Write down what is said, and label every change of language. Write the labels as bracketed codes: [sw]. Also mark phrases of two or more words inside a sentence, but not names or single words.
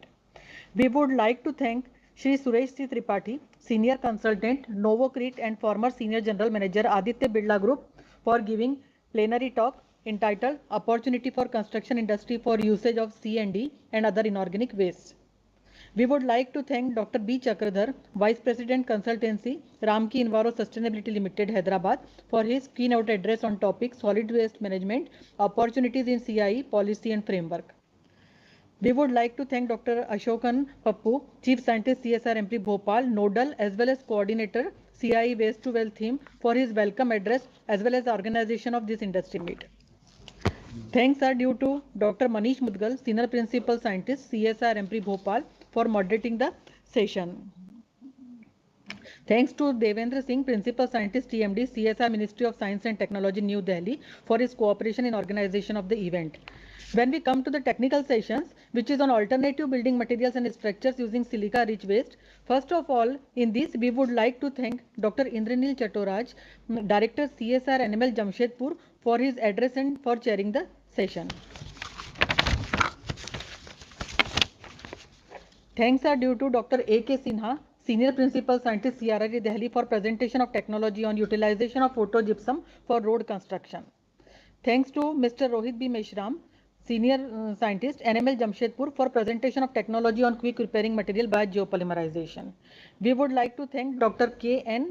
[en] We would like to thank Shri Suresh C. Tripathi, Senior Consultant, Novocrete and former Senior General Manager, Aditya Birla Group, for giving plenary talk entitled Opportunity for Construction Industry for Usage of C&D and Other Inorganic Waste. We would like to thank Dr. B. Chakradhar, Vice President Consultancy, Ramki Enviro Sustainability Limited, Hyderabad, for his keynote address on topic Solid Waste Management, Opportunities in CIE, Policy and Framework. We would like to thank Dr. Ashokan Pappu, Chief Scientist CSR MP Bhopal, Nodal as well as Coordinator CIE Waste to Wealth team, for his welcome address as well as the organization of this industry meet. Thanks are due to Dr. Manish Mudgal, Senior Principal Scientist CSR MP Bhopal, for moderating the session. Thanks to Devendra Singh, Principal Scientist TMD, CSR Ministry of Science and Technology, New Delhi, for his cooperation in organization of the event. When we come to the technical sessions, which is on alternative building materials and structures using silica-rich waste, first of all, in this, we would like to thank Dr. Indranil Chaturaj, Director CSR NML Jamshedpur, for his address and for chairing the session. Thanks are due to Dr. A.K. Sinha, Senior Principal Scientist CRRE Delhi, for presentation of technology on utilization of photogypsum for road construction. Thanks to Mr. Rohit B. Meshram, Senior Scientist NML Jamshedpur, for presentation of technology on quick repairing material by geopolymerization. We would like to thank Dr. K.N.